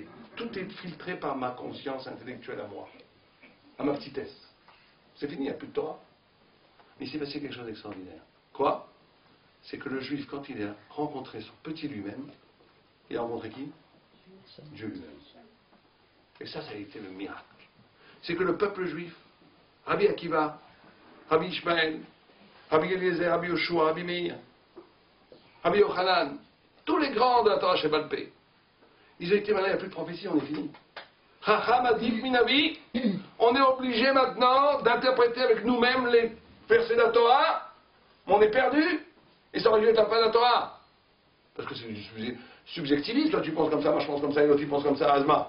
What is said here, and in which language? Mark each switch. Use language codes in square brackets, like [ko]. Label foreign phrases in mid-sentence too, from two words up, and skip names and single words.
[fr] Tout est filtré par ma conscience intellectuelle à moi, à ma petitesse. C'est fini, il n'y a plus de Torah. Mais il s'est passé quelque chose d'extraordinaire. Quoi? C'est que le juif, quand il a rencontré son petit lui-même, il a rencontré qui? Dieu lui-même. Et ça a été le miracle. C'est que le peuple juif, Rabbi Akiva, Rabbi Ishmael, Rabbi Eliezer, Rabbi Yoshua, Rabbi Meir, Rabbi Yochanan, tous les grands de la [he] תורה שבעל פה, [fr] ils ont été malades, il n'y a plus de prophétie, on est fini. [he] חכם עדיף מנביא, [fr] on est obligé maintenant d'interpréter avec nous-mêmes les versets de la Torah, on est perdu, et ça aurait dû être la fin de la Torah. Parce que c'est du subjectivisme, toi tu penses comme ça, moi je pense comme ça, et l'autre il pense comme ça, Azma.